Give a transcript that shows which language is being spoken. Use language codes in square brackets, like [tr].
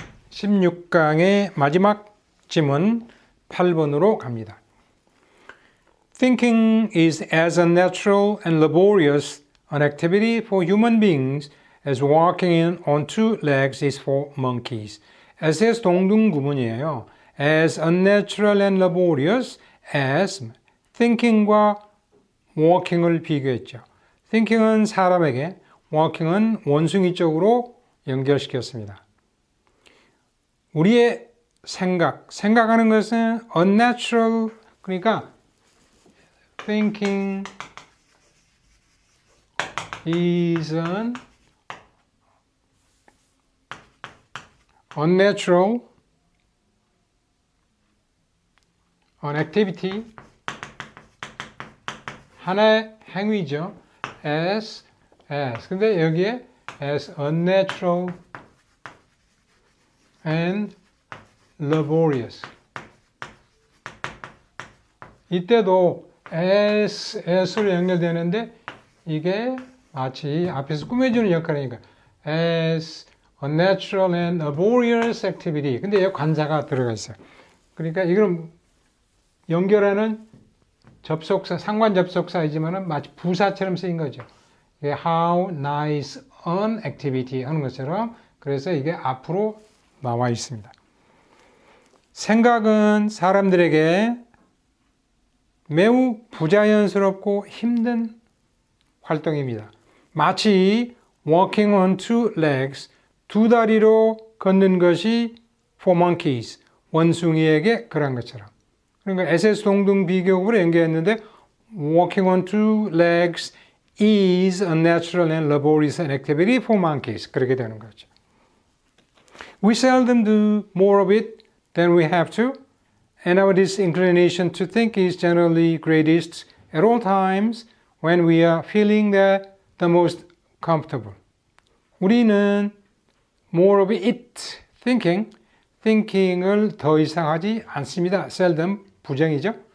[ko] (16강의) 마지막 지문 8번으로 갑니다. [en] Thinking is as unnatural and laborious an activity for human beings as walking on two legs is for monkeys. [ko] as 동등구문이에요. [en] as unnatural and laborious as thinking과 walking을 [ko] 비교했죠. thinking은 사람에게, walking은 원숭이 쪽으로 연결시켰습니다. 우리의 생각하는 것은 unnatural, 그러니까 [en] thinking is an unnatural an activity, [ko] 하나의 행위죠. [en] as [ko] 근데 여기에 [en] as unnatural and laborious. [ko] 이때도 as로 연결되는데 이게 마치 앞에서 꾸며주는 역할이니까 [en] as unnatural and laborious activity. [ko] 근데 여기 관사가 들어가 있어요. 그러니까 이걸 연결하는 접속사, 상관 접속사이지만은 마치 부사처럼 쓰인 거죠. 이게 [en] how nice an activity [ko] 하는 것처럼. 그래서 이게 앞으로 나와 있습니다. 생각은 사람들에게 매우 부자연스럽고 힘든 활동입니다. 마치 [en] walking on two legs, [ko] 두 다리로 걷는 것이 [en] for monkeys, [ko] 원숭이에게 그런 것처럼. 그러니까 SS 동등 비교급으로 연결했는데 [en] walking on two legs is a natural and laborious activity for monkeys. [ko] 그렇게 되는 거죠. [en] We seldom do more of it than we have to, and our disinclination to think is generally greatest at all times when we are feeling the most comfortable. [ko] 우리는 [en] more of it, [ko] thinking을 더 이상 하지 않습니다. seldom, 부정이죠.